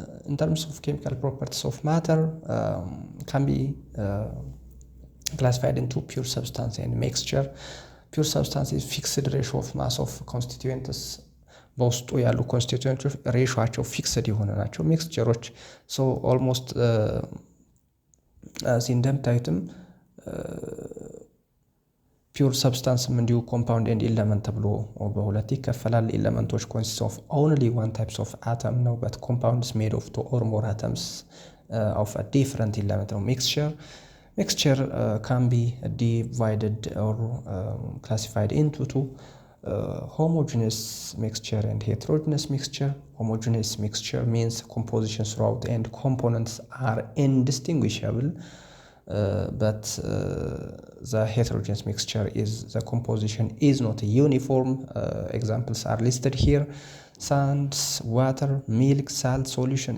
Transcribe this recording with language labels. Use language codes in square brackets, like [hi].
[en] In terms of chemical properties of matter, can be classified into pure substance and mixture. Pure substance is fixed ratio of mass of constituents. [am] በውስጡ ያሉ ኮንስቲትዩንቶች ሬሾአቸው ፊክስድ የሆነ ናቸው። ሚክስቸሮች ኦልሞስት እንደምታዩትም ፒውር ሰብስታንስም እንዲሁ ኮምፓውንድ ኤንድ ኢለመንት ተብሎ በሁለት ይከፈላል። ኢለመንቶች [en] ኮንሲስት ኦፍ ኦንሊ ዋን ታይፕስ ኦፍ አተም [am] ነው። [en] በት ኮምፓውንድስ ሜድ ኦፍ ቱ ኦር ሞር አተምስ ኦፍ አ ዲፍረንት ኢለመንት ነው። Mixture can be divided or classified into two: homogeneous mixture and heterogeneous mixture. Homogeneous mixture means composition throughout and components are indistinguishable, but the heterogeneous mixture is the composition is not uniform. Examples are listed here: sands, water, milk, salt solution.